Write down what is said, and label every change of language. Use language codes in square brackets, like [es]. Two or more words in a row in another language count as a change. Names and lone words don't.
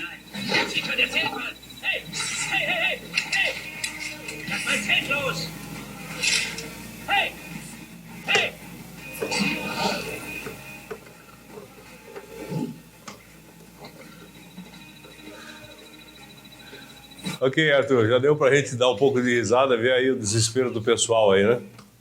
[de] Sie können ihr Zelt fallen! Hey! Hey, hey, hey! Hey! Lass mein Zelt los! Hey! Hey! [pt] Ok, Arthur, já deu pra gente dar um pouco de risada, ver aí o desespero do pessoal aí, né?